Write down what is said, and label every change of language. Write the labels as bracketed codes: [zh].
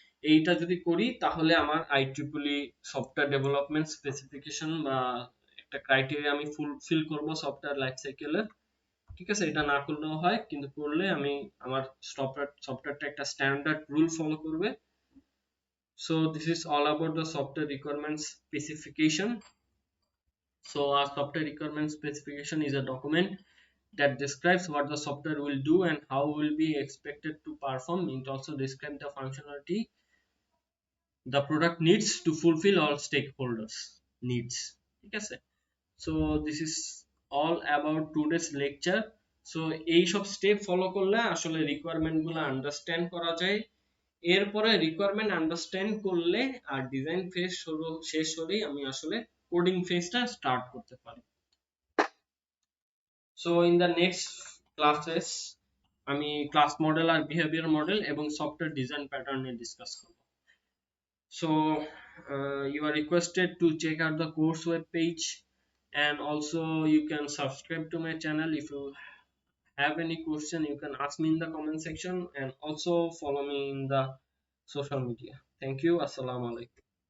[bn] এইটা যদি করি তাহলে আমার IEEE সফটওয়্যার ডেভেলপমেন্ট স্পেসিফিকেশন বা একটা ক্রাইটেরিয়া আমি ফুলফিল করব সফটওয়্যার লাইফ সাইকেলের। ঠিক আছে, এটা না করলেও হয়, কিন্তু করলে আমি আমার সফটওয়্যারটা একটা স্ট্যান্ডার্ড রুল ফলো করবে। [en] So this is all about the software requirement specification. So our software requirement specification is a document that describes what the software will do and how will be expected to perform. It also describes the functionality the product needs to fulfill all stakeholders needs. [bn] ঠিক আছে, [en] so this is all about today's lecture. [bn] So এই সব step follow করলে আসলে requirement গুলো understand করা যায়। এরপরে রিকোয়ারমেন্ট আন্ডারস্ট্যান্ড করলে আর ডিজাইন ফেজ শেষ হলেই আমি আসলে কোডিং ফেজটা স্টার্ট করতে পারি। So in the next classes আমি ক্লাস মডেল আর বিহেভিয়ার মডেল এবং সফটওয়্যার ডিজাইন প্যাটার্ন নিয়ে ডিসকাস করব। [en] So you are requested to check out the course web page, and also you can subscribe to my channel. If you have any question you can ask me in the comment section, and also follow me in the social media. Thank you. Assalamu alaikum.